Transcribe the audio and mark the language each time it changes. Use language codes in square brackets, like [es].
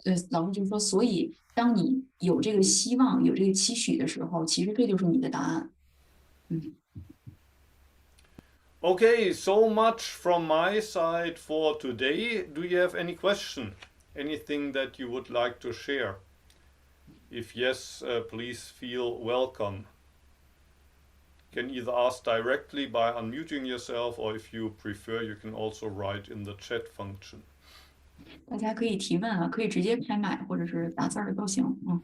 [zh] 老师就说，所以当你有这个希望、有这个期许的时候，其实这就是你的答案。 [en] Okay, so much from my side for today. Do you have any question? Anything that you would like to share? If yes, please feel welcome. You can either ask directly by unmuting yourself, or if you prefer, you can also write in the chat function. [zh] 大家可以提问啊，可以直接开麦或者是打字儿都行。